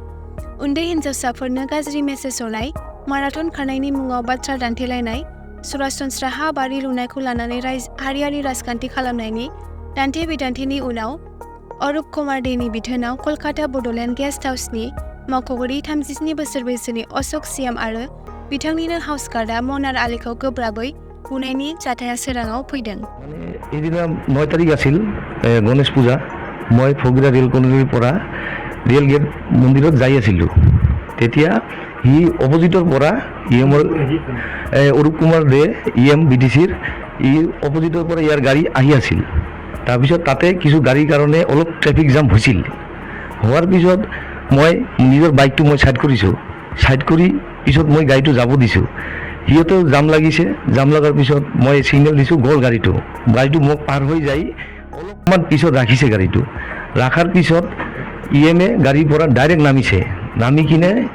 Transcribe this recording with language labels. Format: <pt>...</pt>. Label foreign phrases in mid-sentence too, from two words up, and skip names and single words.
<brx>उन्दै हिनजावसाफोरनो गाज्रि मेसेज हरनाय, माराथन खारनायनि मुङाव बाथ्रा दान्थेलायनाय, सरासनस्रा हा बारि लुनायखौ लानानै हारियारि राजखान्थि खालामनायनि दान्थे-बिदान्थेनि उनाव अरुप कुमार देनि बिथोनाव कलकाता बड'लेण्ड गेस्ट हाउसनि मावख'गिरि 37 बोसोर बैसोनि अश'क सियाम आरो बिथांनिनो हाउस गार्डआ मनार आलीखौ गोब्राबै बुनायनि जाथाया सोराङाव फैदों।</brx> <as>এদিনা 9 তাৰিখ আছিল গণেশ পূজা মই ফগিৰা ৰেল কলনীৰ পৰা ৰেল গেট মন্দিৰত যাই আছিলোঁ তেতিয়া হি অপজিটৰ পৰা ইএমৰ অৰূপ কুমাৰ দে ইএম বিটিচিৰ ই অপজিটৰ পৰা ইয়াৰ গাড়ী আহি আছিল তাৰপিছত তাতে কিছু গাড়ীৰ কাৰণে অলপ</as> <en>traffic jam</en> <as>হৈছিল হোৱাৰ পিছত মই নিজৰ বাইকটো মই সাইড কৰিছোঁ সাইড কৰি পিছত মই গাড়ীটো যাব দিছোঁ সিহঁতে জাম লাগিছে জাম লগাৰ পিছত মই সিগনেল দিছোঁ গ'ল গাড়ীটো মোক পাৰ হৈ যায় অলপমান পিছত ৰাখিছে গাড়ীটো ৰাখাৰ পিছত ইএমএ গাড়ীৰ পৰা ডাইৰেক্ট নামিছে নামি কিনে</as>